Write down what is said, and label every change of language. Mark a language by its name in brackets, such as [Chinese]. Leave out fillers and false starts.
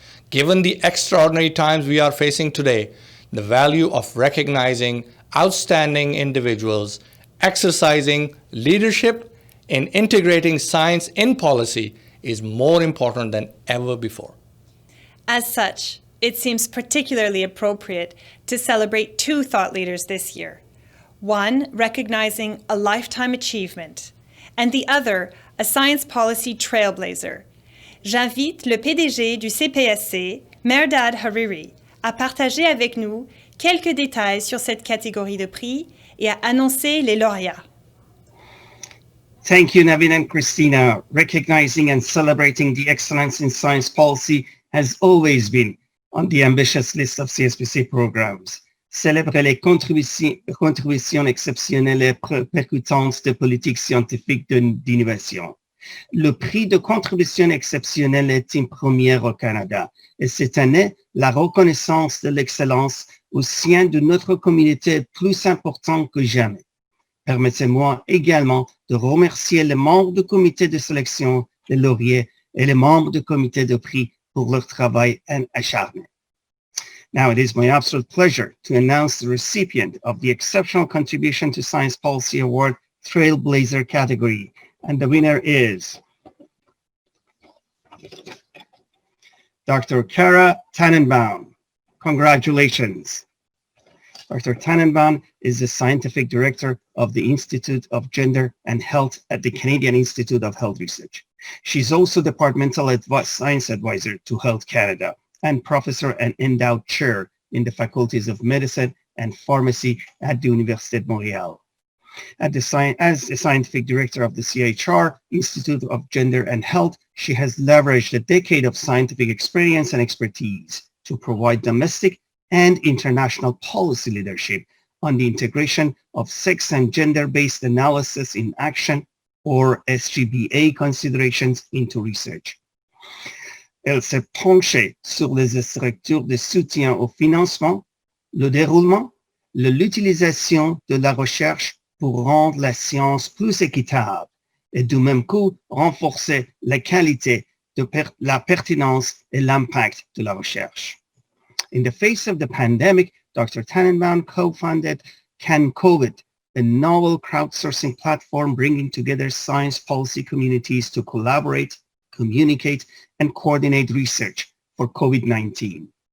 [English] Given the extraordinary times we are facing today, the value of recognizing outstanding individuals exercising leadership in integrating science in policy is more important than ever before. As such, it seems particularly appropriate to celebrate two thought leaders this year. One recognizing a lifetime achievement, and the other a science policy trailblazer. [French] J'invite le PDG du CPSC, Mehrdad Hariri, à partager avec nous quelques détails sur cette catégorie de prix et à annoncer les lauréats. [English] Thank you, Navin and Christina. Recognizing and celebrating the excellence in science policy has always been on the ambitious list of CSPC programs. [French] Célébrer les contributions exceptionnelles et percutantes de politique scientifique d'innovation. Le prix de contribution exceptionnelle est une première au Canada et cette année, la reconnaissance de l'excellence au sein de notre communauté est plus importante que jamais. Permettez-moi également de remercier les membres du comité de sélection des lauréats et les membres du comité de prix pour leur travail acharné. [English] Now, it is my absolute pleasure to announce the recipient of the Exceptional Contribution to Science Policy Award Trailblazer category, and the winner is Dr. Cara Tannenbaum. Congratulations. Dr. Tannenbaum is the Scientific Director of the Institute of Gender and Health at the Canadian Institute of Health Research. She's also Departmental Science Advisor to Health Canada and Professor and Endowed Chair in the Faculties of Medicine and Pharmacy at the Université de Montréal. As the Scientific Director of the CHR, Institute of Gender and Health, she has leveraged a decade of scientific experience and expertise to provide domestic and international policy leadership on the integration of sex and gender-based analysis in action, or SGBA considerations, into research. [French] Elle s'est penchée sur les structures de soutien au financement, le déroulement, l'utilisation de la recherche pour rendre la science plus équitable et du même coup renforcer la qualité, la pertinence et l'impact de la recherche. [English] In the face of the pandemic, Dr. Tannenbaum co-founded CanCOVID, a novel crowdsourcing platform bringing together science policy communities to collaborate, communicate, and coordinate research for COVID-19.